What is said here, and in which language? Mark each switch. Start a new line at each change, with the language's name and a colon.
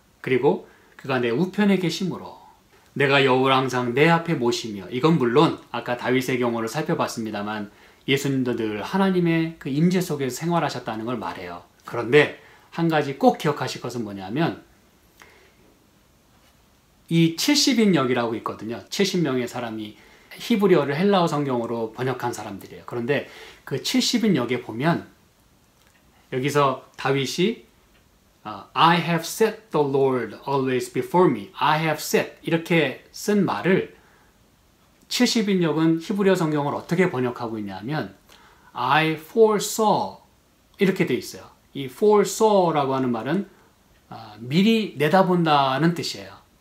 Korean: 그리고 그가 내 우편에 계심으로 내가 여호와를 항상 내 앞에 모시며, 이건 물론 아까 다윗의 경우를 살펴봤습니다만 예수님도 늘 하나님의 그 임재 속에서 생활하셨다는 걸 말해요. 그런데 한 가지 꼭 기억하실 것은 뭐냐면 이 70인역이라고 있거든요. 70명의 사람이 히브리어를 헬라어 성경으로 번역한 사람들이에요. 그런데 그 70인역에 보면 여기서 다윗이
English: I have set the Lord always before me. I have set
Korean: 이렇게 쓴 말을 70인역은 히브리어 성경을 어떻게 번역하고 있냐면
English: I foresaw
Korean: 이렇게 돼 있어요. 이 foresaw라고 하는 말은 미리 내다본다는 뜻이에요.